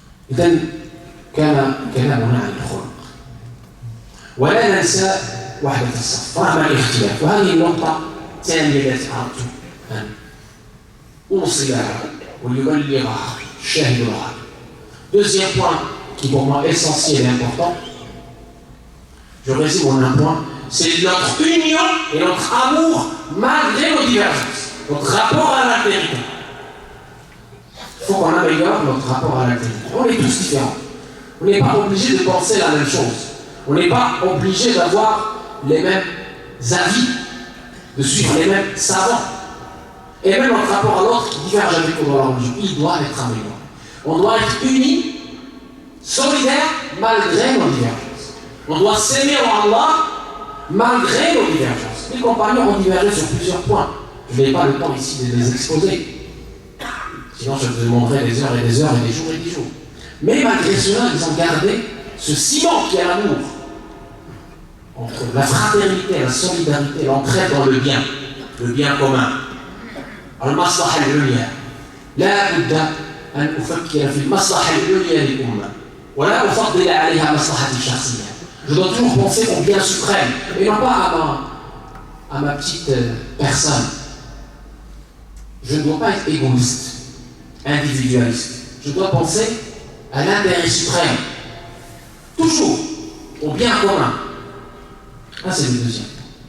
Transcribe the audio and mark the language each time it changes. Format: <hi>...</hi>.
<ar>إذن كان كلامنا عن الخلق ولا ننسى وحدة الصف رغم الاختلاف وهذه النقطة الثانية التي أردت أن أوصلها وليبلغها الشاهد الغائب.</ar> <fr>Deuxième point qui pour moi est essentiel et important, je résume en un point, c'est notre union et notre amour malgré nos divergences, notre rapport à l'altérité. Il faut qu'on améliore notre rapport à l'altérité. On est tous différents. On n'est pas obligé de penser la même chose. On n'est pas obligé d'avoir les mêmes avis, de suivre les mêmes savants. Et même notre rapport à l'autre qui diverge avec nous dans la religion, il doit être amélioré. On doit être unis, solidaires, malgré nos divergences. On doit s'aimer en Allah, malgré nos divergences. Les compagnons ont divergé sur plusieurs points. Je n'ai pas le temps ici de les exposer. Sinon, je vous demanderai des heures et des heures et des jours et des jours. Mais malgré cela, ils ont gardé ce ciment qui est l'amour. Entre la fraternité, la solidarité, l'entraide dans le bien commun.</fr> <ar>المصلحة العليا لا بد أن أفكر في المصلحة العليا للأمة ولا أفضل عليها مصلحتي الشخصية.</ar> <fr>Je dois toujours penser au bien suprême et non pas à ma petite personne. Je ne dois pas être égoïste, individualiste. Je dois penser à l'intérêt suprême. Toujours au bien commun. Ça, c'est le deuxième point.</fr>